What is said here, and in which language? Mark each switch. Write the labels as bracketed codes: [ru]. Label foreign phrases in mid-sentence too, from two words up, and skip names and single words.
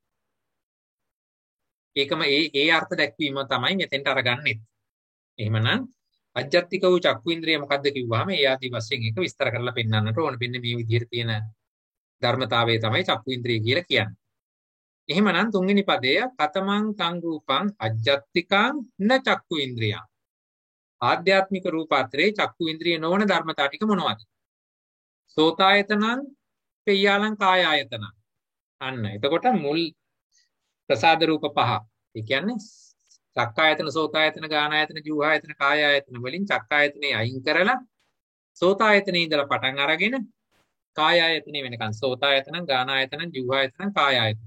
[si] ඒකම ඒ අර්ථ දැක්වීම තමයි මෙතෙන්ට අරගන්නෙත්. එහෙමනම් අජ්ජත්තික වූ චක්කු ඉන්ද්‍රිය මොකද්ද කිව්වහම ඒ ආදි වශයෙන් ඒක විස්තර කරලා පෙන්වන්නට ඕන. මෙන්න මේ විදිහට තියෙන ධර්මතාවය තමයි චක්කු ඉන්ද්‍රිය කියලා කියන්නේ. එහෙමනම් තුන්වෙනි පදය [pi] කතමං තං රූපං අජ්ජත්තිකං න චක්කු ඉන්ද්‍රියං. [si] ආධ්‍යාත්මික රූපාත්‍රේ චක්කු ඉන්ද්‍රිය නොවන ධර්මතා ටික මොනවද? [pi] සෝතායතනං පෙය්‍යාලං කායායතනං. [si] අන්න එතකොට මුල් ප්‍රසාද රූප පහ. ඒ කියන්නේ චක්කායතන සෝතායතන ගානායතන ජීවආයතන කායායතන වලින් චක්කායතනේ අයින් කරලා සෝතායතනේ ඉඳලා පටන් අරගෙන කායායතනේ වෙනකන් සෝතායතන ගානායතන ජීවආයතන කායායතන.